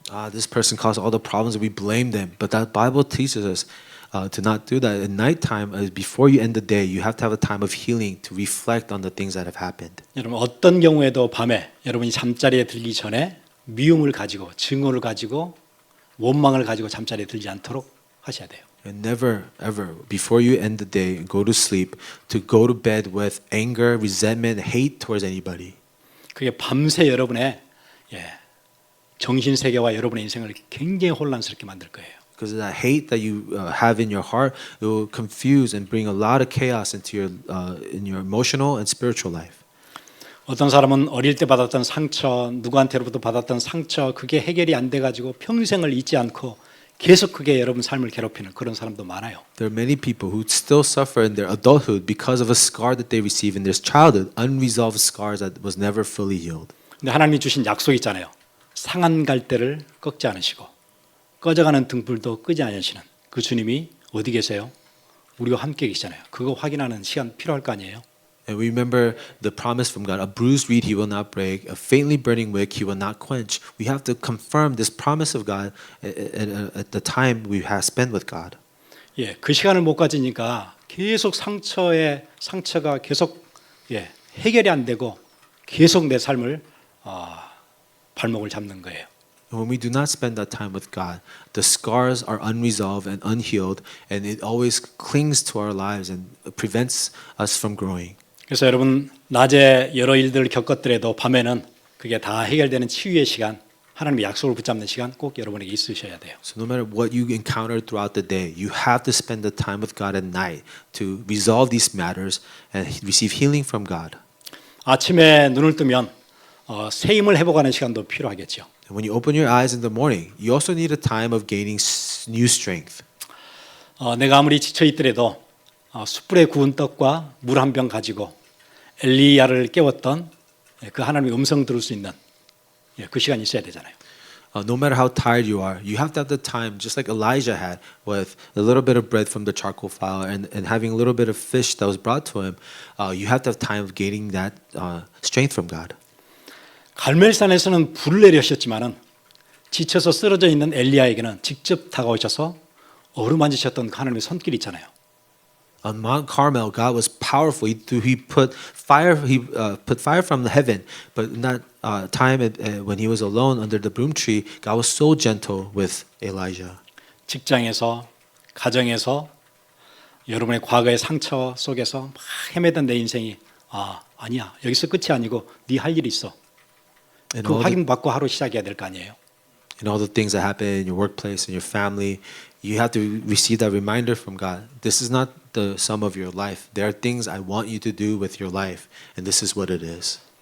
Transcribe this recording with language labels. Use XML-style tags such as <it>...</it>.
<en>This person caused all the problems, and we blame them. But that Bible teaches us to not do that. At nighttime, before you end the day, you have to have a time of healing to reflect on the things that have happened.</en> <ko>여러분 어떤 경우에도 밤에 여러분이 잠자리에 들기 전에 미움을 가지고 증오를 가지고 원망을 가지고 잠자리에 들지 않도록 하셔야 돼요.</ko> <en>And never, ever, before you end the day and go to sleep, to go to bed with anger, resentment, hate towards anybody.</en> <ko>그게 밤새 여러분의 정신 세계와 여러분의 인생을 굉장히 혼란스럽게 만들 거예요.</ko> <en>Because of that hate that you have in your heart, it will confuse and bring a lot of chaos into in your emotional and spiritual life.</en> <ko>어떤 사람은 어릴 때 받았던 상처, 누구한테로부터 받았던 상처, 그게 해결이 안 돼가지고 평생을 잊지 않고 계속 그게 여러분 삶을 괴롭히는 그런 사람도 많아요.</ko> <en>There are many people who still suffer in their adulthood because of a scar that they receive in their childhood, unresolved scars that was never fully healed.</en> <ko>근데 하나님이 주신 약속 있잖아요. 상한 갈대를 꺾지 않으시고 꺼져가는 등불도 끄지 않으시는 그 주님이 어디 계세요? 우리와 함께 계시잖아요. 그거 확인하는 시간 필요할 거 아니에요?</ko> <en>And we remember the promise from God, a bruised reed he will not break, a faintly burning wick he will not quench. We have to confirm this promise of God at the time we have spent with God.</en> <ko>그 시간을 못 가지니까 계속 상처가 계속 해결이 안 되고 계속 내 삶을 발목을 잡는 거예요.</ko> <en>And when we do not spend that time with God, the scars are unresolved and unhealed, and it always clings to our lives and prevents us from growing.</en> <ko>그래서 여러분 낮에 여러 일들을 겪었더라도 밤에는 그게 다 해결되는 치유의 시간, 하나님의 약속을 붙잡는 시간 꼭 여러분에게 있으셔야 돼요.</ko> <en>So no matter what you encounter throughout the day, you have to spend the time with God at night to resolve these matters and receive healing from God.</en> <ko>아침에 눈을 뜨면 새 힘을 회복하는 시간도 필요하겠죠.</ko> <en>And when you open your eyes in the morning, you also need a time of gaining new strength.</en> <ko>내가 아무리 지쳐 있더라도 숯불에 구운 떡과 물 한 병 가지고 엘리야를 깨웠던 그 하나님의 음성 들을 수 있는 그 시간이 있어야 되잖아요.</ko> <en>No matter how tired you are, you have to have the time, just like Elijah had, with a little bit of bread from the charcoal fire and having a little bit of fish that was brought to him. You have to have time of gaining that strength from God.</en> <ko>갈멜산에서는 불을 내리셨지만은 지쳐서 쓰러져 있는 엘리야에게는 직접 다가오셔서 어루만지셨던 하나님의 손길이 있잖아요.</ko> <en>On Mount Carmel, God was powerful. He put fire. He put fire from the heaven. But in that time, when he was alone under the broom tree, God was so gentle with Elijah.</en> <ko>직장에서, 가정에서, 여러분의 과거의 상처 속에서 막 헤매던 내 인생이 아니야. 여기서 끝이 아니고 네 할 일이 있어.</ko> <en>And 그 all the,</en> <ko>확인받고 하루 시작해야 될 거 아니에요.</ko> <en>and all the things that happen in your workplace and your family, you have to receive that reminder from God. This is not the sum of your life. There are things I want you to do with your life, and this is what it is.</en>